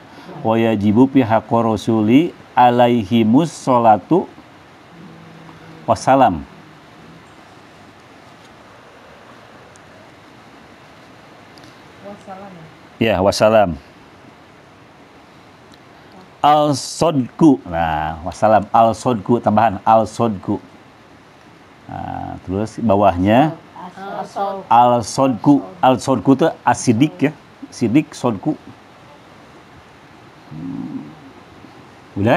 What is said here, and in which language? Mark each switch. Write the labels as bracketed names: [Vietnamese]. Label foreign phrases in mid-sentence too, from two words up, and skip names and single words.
[Arabic] واجب في حق الرسل عليهم الصلاة والسلام. [Indonesian] Ya, wassalam. [Arabic] الصدق. [Indonesian] Nah, wassalam. Al-sodku, tambahan. Al-sodku. Nah, terus bawahnya. Al-sodku. Al-sodku itu asidik ya. Sidik, sodku. Udah?